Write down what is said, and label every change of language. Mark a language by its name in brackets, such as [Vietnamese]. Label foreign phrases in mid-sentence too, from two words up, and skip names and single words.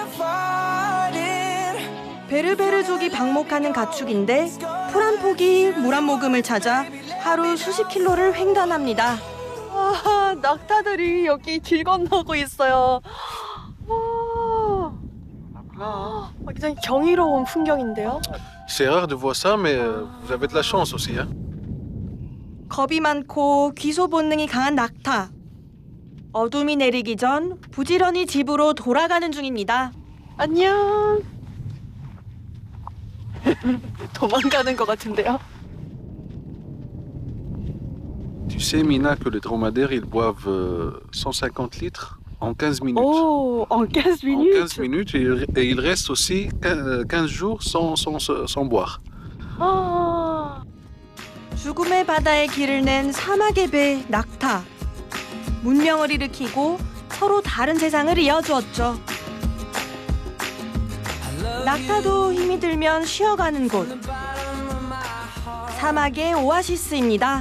[Korean] 베르베르족이 방목하는 가축인데 풀 한 포기, 물 한 모금을 찾아 하루 수십 킬로를 횡단합니다. 와, 낙타들이 여기 길 건너고 있어요. 와, 굉장히 경이로운 풍경인데요. [French] C'est rare de voir ça, mais vous avez de la chance aussi. Hein? [Korean] 겁이 많고 귀소 본능이 강한 낙타. 어둠이 내리기 전 부지런히 집으로 돌아가는 중입니다. 안녕. 도망가는 것 같은데요. [French] Tu sais, Mina, que les dromadaires, ils boivent 150 litres en 15 minutes. Oh, en 15 minutes. En 15 minutes, et ils restent aussi 15 jours sans boire. [Korean] 죽음의 바다에 길을 낸 사막의 배 낙타. 문명을 일으키고 서로 다른 세상을 이어주었죠. 낙타도 힘이 들면 쉬어가는 곳. 사막의 오아시스입니다.